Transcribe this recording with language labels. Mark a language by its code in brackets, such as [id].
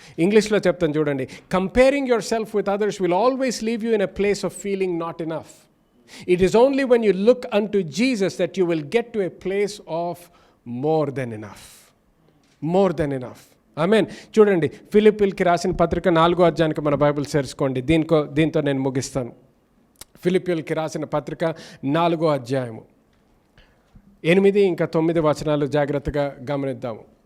[te] ఇంగ్లీష్లో చెప్తాను చూడండి, [en] Comparing yourself with others will always leave you in a place of feeling not enough. It is only when you look unto Jesus that you will get to a place of more than enough. More than enough. Amen. [te] చూడండి, ఫిలిప్పీయులకి రాసిన పత్రిక 4వ అధ్యాయానికి మన Bible చేర్చుకోండి. దీంతో నేను ముగిస్తాను. ఫిలిప్పీయులకి రాసిన పత్రిక 4వ అధ్యాయము 8 ఇంకా 9 వచనాలు జాగ్రత్తగా గమనిద్దాము.